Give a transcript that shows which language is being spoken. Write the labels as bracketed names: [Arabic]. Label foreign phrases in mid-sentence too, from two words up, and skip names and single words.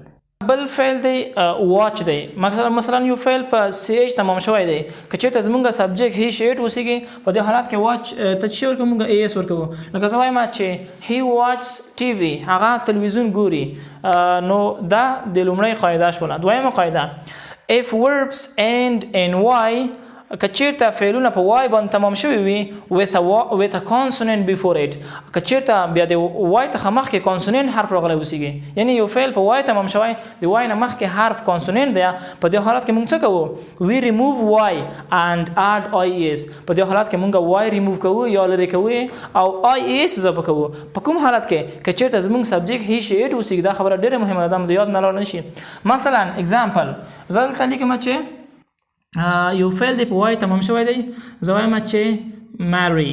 [Pashto] بل فعل دی واچ دی. مثلا یو فعل په سی ایچ تمام شوی دی، که چېرته زمونږ سبجیکټ [English] he she it [Pashto] اوسیږي، په دې حالت کې واچ ته څه ورکوو؟ موږ ای اس ورکوو. لکه زه وایم چې [English] he watch TV, [Pashto] هغه تلویزیون ګوري. نو دا د لومړۍ قاعده شوله. دویمه قاعده [English] if verbs end in y، [Pashto] که چیرته فعلونه په وای باندې تمام شوي وي [English] with a consonant before it، [Pashto] که چیرته بیا د وای څخه مخکې کانسوننت حرف راغلی اوسیږي، یعنی یو فعل په وای تمام شوی، د وای نه مخکې حرف کانسوننت دی، په دې حالت کې موږ څه کوو؟ [English] we remove y and add ies. [Pashto] په دې حالت کې موږ وای ریموو کوو یا لرې کوو او ies اضافه کوو. په کوم حالت کې؟ که چیرته زموږ سبجیکټ [English] he she it [Pashto] اوسیږي. دا خبره ډېره مهمه ده، دا د یاد نه لاړ نه شي. مثلا اگزامپل، زه دلته لیکم چې یو فعل دی په وای تمام شوی دی، زه وایم چې ماری.